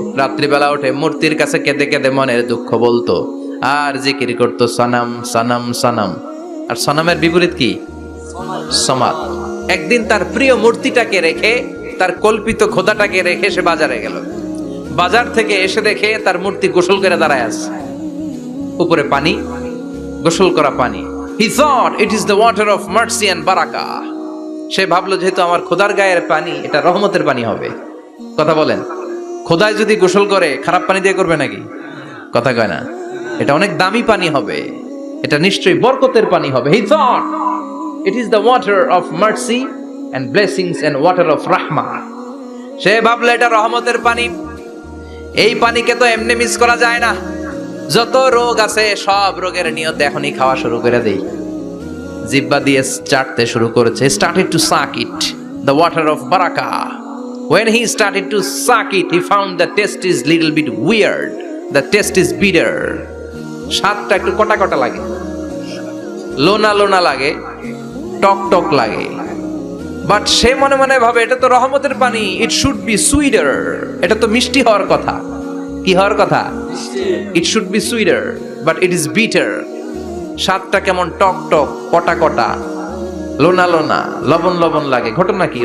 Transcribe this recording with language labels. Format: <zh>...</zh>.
<bn>রাত্রিবেলা উঠে মূর্তির কাছে কেঁদে কেঁদে মনের দুঃখ বলতো আর জিকির করতো সনাম সনাম সনাম। আর সনামের বিপরীত কি? সমাদ। একদিন তার প্রিয় মূর্তিটাকে রেখে, তার কল্পিত খোদাটাকে রেখে সে বাজারে গেল। বাজার থেকে এসে দেখে তার মূর্তি গোসল করে দাঁড়ায় আছে, উপরে পানি, গোসল করা পানি।</bn> <en>He thought it is the water of mercy and barakah.</en> <bn>সে ভাবলো যেহেতু আমার খোদার গায়ের পানি, এটা রহমতের পানি হবে। কথা বলেন, খোদায় যদি গোসল করে খারাপ পানি দিয়ে করবে নাকি? কথা কয় না। এটা অনেক দামি পানি হবে, এটা নিশ্চয়ই বরকতের পানি হবে।</bn> <en>He thought it is the water of mercy and blessings and water of rahmah.</en> <bn>সে ভাবলে এটা রহমতের পানি। এই পানিকে তো এমনি মিস করা যায় না। যত রোগ আছে সব রোগের নিয়তে এখনই খাওয়া শুরু করে দেই। জিহ্বা দিয়ে চাটতে শুরু করেছে।</bn> <en>Started to suck it, the water of barakah. When he started to suck it, he found the taste is little bit weird. The taste is bitter.</en> <bn>স্বাদটা একটু কটা কটা লাগে, লোনা লোনা লাগে, টক টক লাগে। বাট সে মনে মনে ভাবে এটা তো রহমতের পানি,</bn> <en>it should be sweeter,</en> <bn>এটা তো মিষ্টি হওয়ার কথা। কি হওয়ার কথা?</bn> <en>It should be sweeter, but it is bitter.</en> <bn>স্বাদটা কেমন টক টক, কটা কটা, লোনা লোনা, লবণ লবণ লাগে। ঘটনা কি?</bn>